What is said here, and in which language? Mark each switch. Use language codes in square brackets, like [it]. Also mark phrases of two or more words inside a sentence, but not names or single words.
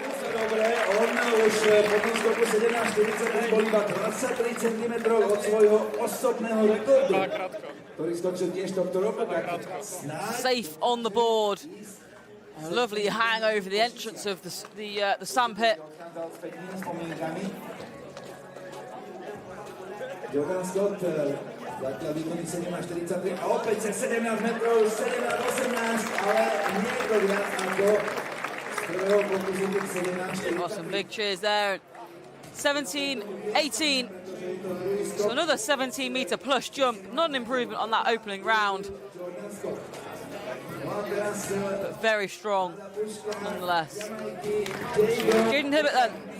[en] Safe on the board. A lovely hang over the entrance of the sandpit. [sk] Jordan Scott zatiaľ výkonný 17.43 a opäť cez 17 metrov, 17.18, ale nie viac ako z prvého pokusu tých 17.43. [en] Oh, some big cheers there. 17.18. So another 17-meter plus jump. Not an improvement on that opening round, but very strong nonetheless. Jaden Hibbett then.